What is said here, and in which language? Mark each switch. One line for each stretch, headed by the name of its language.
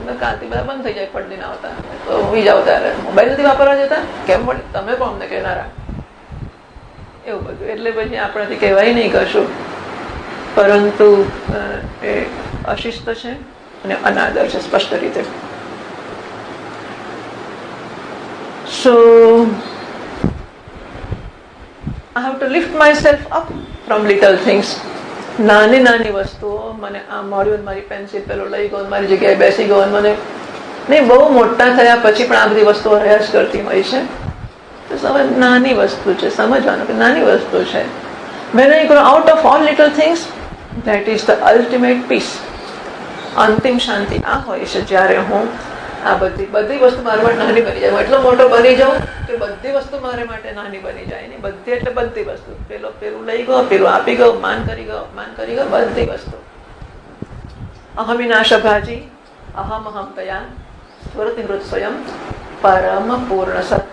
Gujarati: કાલથી બધા બંધ થઈ જાય, પડદીને આવતા તો હોઈ જાવ ત્યારે મોબાઈલ નથી વાપરવા જતા, કેમ મળે તમે પણ અમને કહેનારા, એવું બધું. એટલે પછી આપણાથી કહેવાય નહીં કશું, પરંતુ એ અશિસ્ત છે અને અનાદર છે સ્પષ્ટ રીતે.
English: So I have to lift myself up from little things.
Gujarati: નાની વસ્તુઓ, મને આ મળ્યું, મારી પેન્સિલ પેલો લઈ ગયો, મારી જગ્યાએ બેસી ગયો, મને નહીં બહુ મોટા થયા પછી પણ આ બધી વસ્તુઓ રહ્યા જ કરતી હોય છે. તો નાની વસ્તુ છે, સમજવાનું કે નાની વસ્તુ છે.
English: When I grow out of all little things, that is the ultimate peace.
Gujarati: અંતિમ શાંતિ આ હોય છે જ્યારે હું આ બધી વસ્તુ મારા માટે નાની બની જાય, એટલો મોટો બની જાઉં કે બધી વસ્તુ મારા માટે નાની બની જાય. ને બધી એટલે બધી વસ્તુ, પેલું લઈ ગયો, પેલું આપી ગયો, માન કરી ગયો, બધી વસ્તુ.
Sanskrit: અહમિનાશ ભાજી અહમ તયા સ્વરતિ હૃત સ્વયં પરમ પૂર્ણ સત.